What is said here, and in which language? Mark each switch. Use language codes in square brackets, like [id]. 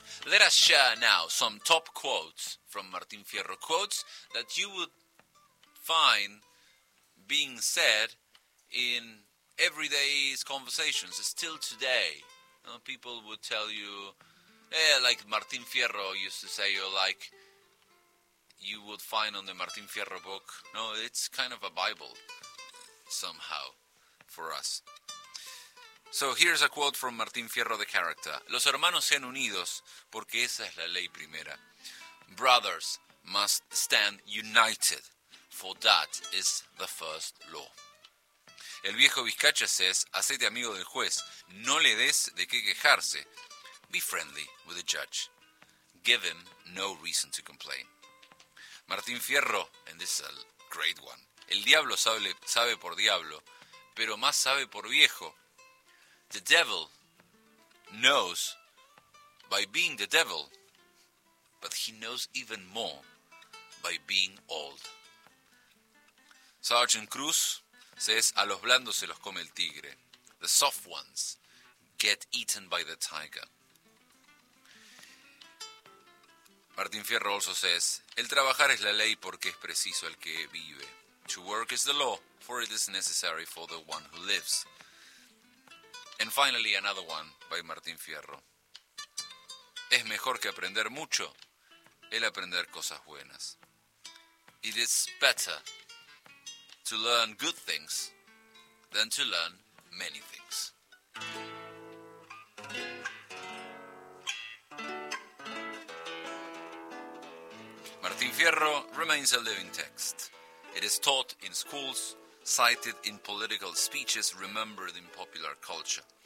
[en] Let us share now some top quotes from Martín Fierro, quotes that you would find being said in everyday conversations, still today. You know, people would tell you, like Martín Fierro used to say, or like you would find on the Martín Fierro book. No, it's kind of a Bible, somehow, for us. So here's a quote from Martín Fierro, the character. [es] Los hermanos sean unidos, porque esa es la ley primera. [en] Brothers must stand united, for that is the first law. [es] El viejo Vizcacha says, hacete amigo del juez, no le des de qué quejarse. [en] Be friendly with the judge. Give him no reason to complain. Martín Fierro, and this is a great one. [es] El diablo sabe por diablo, pero más sabe por viejo. [en] The devil knows by being the devil, but he knows even more by being old. [es] Sergeant Cruz says, a los blandos se los come el tigre. [en] The soft ones get eaten by the tiger. [es] Martín Fierro [en] also says, [es] el trabajar es la ley porque es preciso el que vive. [en] To work is the law, for it is necessary for the one who lives. And finally, another one by Martín Fierro. [es] Es mejor que aprender mucho, el aprender cosas buenas. [en] It is better to learn good things than to learn many things. Martín Fierro remains a living text. It is taught in schools, cited in political speeches, remembered in popular culture.